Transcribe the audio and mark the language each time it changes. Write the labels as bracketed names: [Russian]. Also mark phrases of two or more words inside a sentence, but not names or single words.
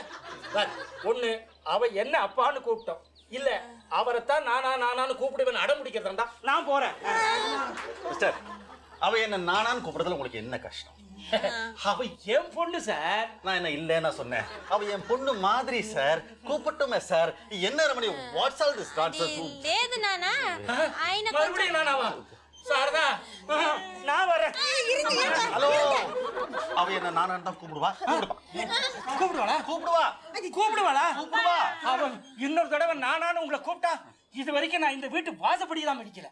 [Tamil] ஒண்ணு அவ என்ன அப்பான்னு கூப்பிட்டோம், இல்ல அவரைத்தான் நானான்னு கூப்பிடுவேன் அடம் பிடிக்கிறதா நான் போறேன். மிஸ்டர், அவ என்ன நானான்னு கூப்பிடுறதுல உங்களுக்கு என்ன கஷ்டம்? அவ என் பொண்ணு சார். நான் என்ன இல்லைன்னா சொன்னேன்? அவ என் பொண்ணு மாதிரி சார். கூப்பிட்டுமே சார். என்ன ரமணி [English] what's all this nonsense? [Telugu] లేదు నానా, ఆయన [Tamil] மறுபடியும் நானாவா? சாரதா நான் வரேன். ஹலோ, அவ என்ன நானான்னு தான் கூப்பிடுவா. கூப்பிடுவாளா? கூப்பிடுவா கூப்பிடுவாளா? கூப்பிடுவா. அவன் இன்னொரு தடவை நானான்னு உங்களை கூப்பிட்டா இது வரைக்கும் நான் இந்த வீட்டு வாசப்படி தான் அடிக்கல.